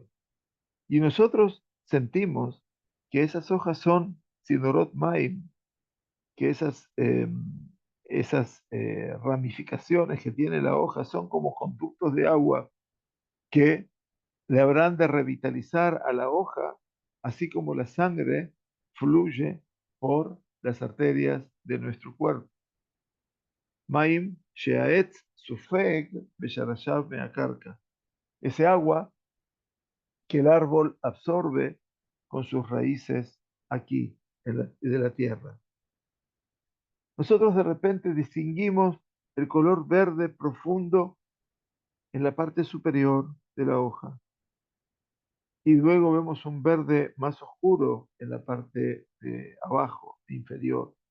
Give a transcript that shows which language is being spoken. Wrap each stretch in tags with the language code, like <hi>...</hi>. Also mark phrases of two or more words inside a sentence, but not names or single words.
<es>Y nosotros sentimos que esas hojas son</es> <he>צינורות מים,</he> <es>que esas ramificaciones que tiene la hoja son como conductos de agua que le habrán de revitalizar a la hoja, así como la sangre fluye por las arterias de nuestro cuerpo.</es> <he>מים שהעץ סופג בשורשיו מהקרקע.</he> <es>Ese agua que el árbol absorbe con sus raíces aquí de la tierra. Nosotros de repente distinguimos el color verde profundo en la parte superior de la hoja y luego vemos un verde más oscuro en la parte de abajo, inferior.</es>